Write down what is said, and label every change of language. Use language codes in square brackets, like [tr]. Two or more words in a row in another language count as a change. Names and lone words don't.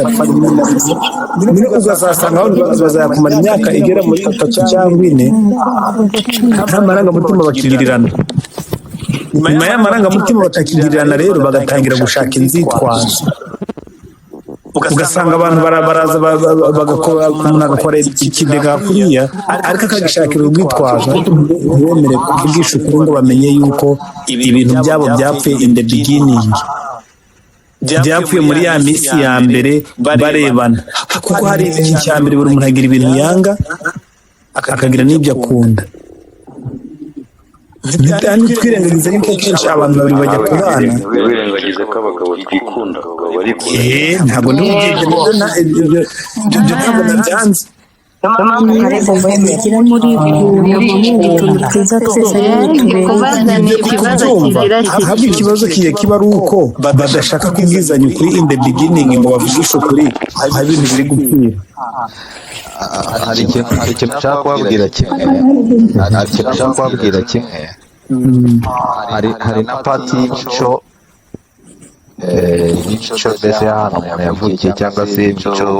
[rw] apfa rimwe na rimwe uzasanga bazayakumara imyaka igera muri 3 cyangwa 4 nta marangamutima bakigirirana nyuma y'amarangamutima batakigirirana rero bagatangira gushaka inzitwazo ugasanga abantu baraza bagakora umuntu agakora ikidega kuriya ariko akagishakira urwitwazo ntibemere kuvugisha ukuri ngo bamenye yuko ibintu byabo byapfuye [en] in the beginning [rw] byapfuye muri ya minsi ya mbere barebana kuko hari igihe cya mbere buri muntu agira ibintu yanga akagira n'ibyo akunda twirengagiza yuko kenshi abantu babiri bajya kubana wirengagiza ko abagabo twikunda ntabwo ntabwo nabyanze bagira muri utuntu twiza twese ahubwo ikibazo kiba ari uko badashaka kubwizanya ukuri [en] in the beginning [rw] ngo bavugishe ukuri hari ibintu biri gupfira hari ikintu nshaka kubabwira kimwe hari na pati y'imico mbese hano umuntu yavukiye cyangwa se imico